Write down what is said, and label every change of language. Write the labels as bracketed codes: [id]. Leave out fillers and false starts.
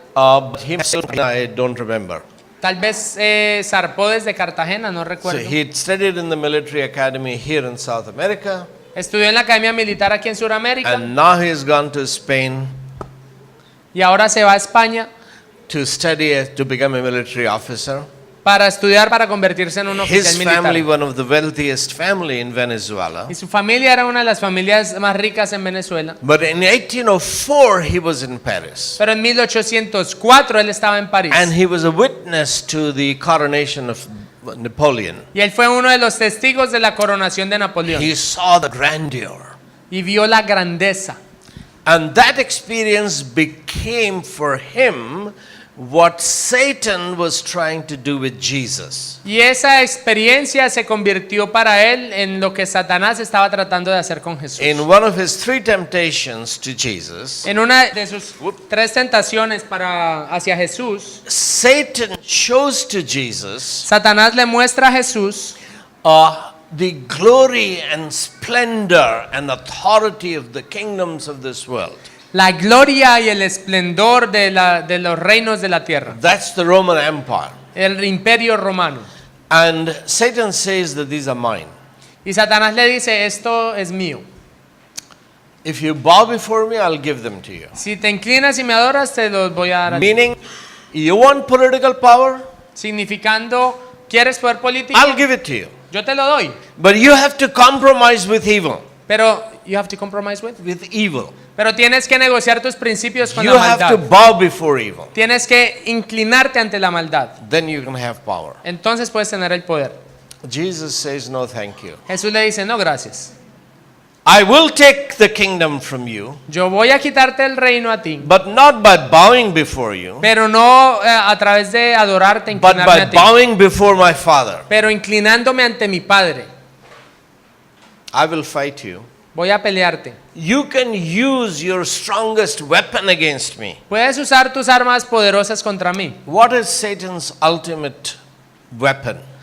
[en] but himself I don't remember. [es] tal vez zarpó desde Cartagena, no [en] So [es] recuerdo. [en] he had studied in the military academy here in South America, [es] Estudió en la Academia Militar aquí en Sudamérica [en] and now he has gone to Spain [es] y ahora se va a España [en] to study to become a military officer. [es] para estudiar para convertirse en un oficial [en] His [es] militar. [en] family, one of the wealthiest family in Venezuela. [es] Y su familia era una de las familias más ricas en Venezuela. [en] But in 1804 he was in Paris, [es] Pero en 1804 él estaba en París. [en] and he was a witness to the coronation of Napoleon. [es] Y él fue uno de los testigos de la coronación de Napoleón. [en] He saw the grandeur. [es] Y vio la grandeza. [en] And that experience became for him what Satan was trying to do with Jesus. [es] Y esa experiencia se convirtió para él en lo que Satanás estaba tratando de hacer con Jesús. [en] In one of his three temptations to Jesus, [es] En una de sus tres tentaciones hacia Jesús, [en] Satan shows to Jesus [es] Satanás le muestra a Jesús [en] the glory and splendor and authority of the kingdoms of this world. [es] la gloria y el esplendor de los reinos de la tierra. [en] That's the Roman Empire. [es] El imperio romano. [en] And Satan says that these are mine. [es] Y Satanás le dice, esto es mío. [en] If you bow before me, I'll give them to you. [es] Si te inclinas y me adoras, te los voy a dar a ti. [en] Meaning, you want political power? [es] Significando, ¿quieres poder político? [en] I'll give it to you. [es] Yo te lo doy. [en] But you have to compromise with evil. [es] Pero, [en] you have to compromise with? With evil. [es] Pero tienes que negociar tus principios con [en] You [es] la [en] have to [es] maldad. [en] bow before evil. [es] Tienes que inclinarte ante la maldad. [en] Then you can have power. [es] Entonces puedes tener el poder. [en] Jesus says, no, thank you. [es] Jesús le dice, no, gracias. [en] I will take the kingdom from you, [es] Yo voy a quitarte el reino a ti, [en] but not by bowing before you, [es] pero no a través de adorarte, [en] but [es] inclinarme [en] by [es] a ti, [en] bowing before my Father. [es] pero inclinándome ante mi Padre. [en] I will fight you. [es] Voy a pelearte. [en] You can use your strongest weapon against me. [es] Puedes usar tus armas poderosas contra mí. [en] What is Satan's ultimate weapon?